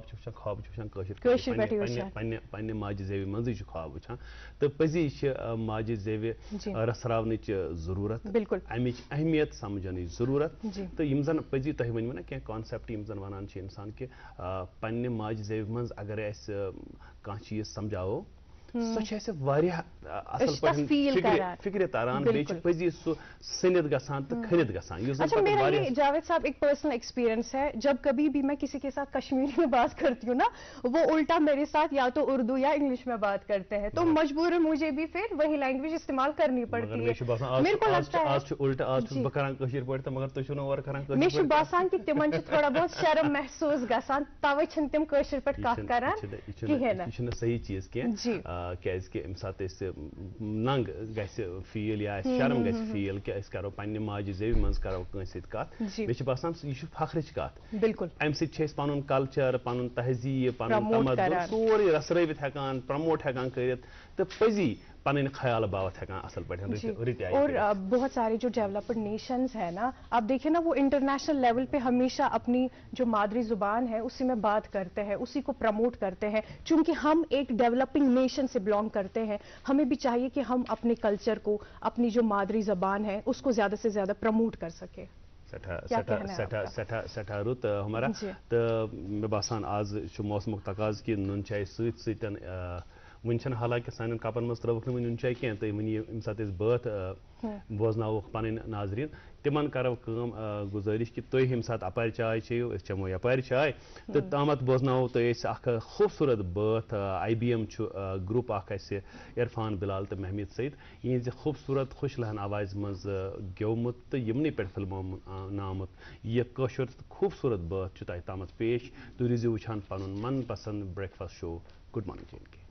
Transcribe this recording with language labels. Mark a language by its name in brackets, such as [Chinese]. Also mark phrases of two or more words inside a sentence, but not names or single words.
[Kashmiri] چھُ وٕچھان کٲشِر پننہِ ماجہِ زیوِ منٛزٕے چھُ خواب وٕچھان تہٕ پٔزی چھِ ماجہِ زیوِ رژھراونٕچ ضروٗرت امِچ اہمیت سمجھنٕچ ضروٗرت تہٕ یِم زن پٔزی تۄہہِ ؤنۍوٕ نا کینٛہہ کانسیپٹ یِم زن ونان چھِ انسان کہ پننہِ ماجہِ زیوِ منٛز اگر أسۍ کانٛہہ چیٖز سمجھاوو سۄ چھِ اَسہِ واریاہ اصل پٲٹھۍ فکرِ تران بیٚیہِ چھُ پٔزی سُہ سٔنِتھ گژھان تہٕ کھٔنِتھ گژھان یُس [Urdu] اچھا میرا یہ جاوید صاحب ایک [English] personal experience [Urdu] ہے جب کبھی بھی میں کسی کے ساتھ کشمیری میں بات کرتی ہوں نا وہ الٹا میرے ساتھ یا تو اردو یا انگلش میں بات کرتے ہیں تو مجبوراً مجھے بھی پھر وہی لینگویج استعمال کرنی پڑتی ہے میرے کو لگتا ہے [Kashmiri] مے چھُ باسان کہ تمن چھُ تھوڑا بہت شرم محسوس گژھان توے چھِنہٕ تِم کٲشِر پٲٹھۍ کتھ کران کِہیٖنۍ نہٕ یہ چھُنہٕ صحیح چیٖز کینٛہہ کیازکہِ امہِ ساتہٕ أسۍ ننٛگ گژھِ فیٖل یا اَسہِ شرم گژھِ فیٖل کہِ أسۍ کرو پننہِ ماجہِ زیوِ منٛز کرو کٲنٛسہِ سۭتۍ کتھ مےٚ چھُ باسان یہِ چھُ فخرٕچ کتھ بالکل امہِ سۭتۍ چھِ أسۍ پنُن کلچر پنُن تہذیٖب پنُن تمدُن سورُے رژھرٲوِتھ ہٮ۪کان پرموٹ ہٮ۪کان کٔرِتھ تہٕ پٔزی پنٕنۍ خیال باوت ہٮ۪کان اصل پٲٹھۍ [Urdu] اور بہت سارے جو [English] developed nations [Urdu] ہیں نا آپ دیکھیں نا وہ [English] international level [Urdu] پہ ہمیشہ اپنی جو مادری زبان ہے اسی میں بات کرتے ہیں اسی کو پروموٹ کرتے ہیں چونکہ ہم ایک [English] developing nation [Urdu] سے بلانگ کرتے ہیں ہمیں بھی چاہیے کہ ہم اپنے کلچر کو اپنی جو مادری زبان ہے اس کو زیادہ سے زیادہ پروموٹ کر سکیں [Kashmiri] سٹھا رُت ہمارا تہٕ مےٚ باسان آز چھُ موسمُک تقاضہٕ کہِ نُن چاے سۭتۍ سۭتۍ وٕنہِ چھنہٕ حالانکہِ سانٮ۪ن کپن منٛز ترٲوٕکھ نہٕ وٕنہِ نُن چاے کینٛہہ تُہۍ ؤنِو ییٚمہِ ساتہٕ أسۍ بٲتھ بوزناووکھ پنٕنۍ ناظریٖن تِمن کرو کٲم گُزٲرِش کہِ تُہۍ ییٚمہِ ساتہٕ اپارِ چاے چیٚیِو أسۍ چٮ۪مو یپارِ چاے تہٕ تامتھ بوزناوو تۄہہِ أسۍ اکھ خوٗبصوٗرت بٲتھ IBM چھُ گرُپ اکھ اَسہِ عرفان بلال تہٕ محمد سعید یِہنٛزِ خوٗبصوٗرت خۄش لہن آوازِ منٛز گیومُت تہٕ یِمنٕے پٮ۪ٹھ فلمومُت آمُت یہِ کٲشُر خوٗبصوٗرت بٲتھ چھُ تۄہہِ تامتھ پیش تُہۍ روٗزِو وٕچھان پنُن من پسنٛد [English] breakfast show good morning [Kashmiri] JNK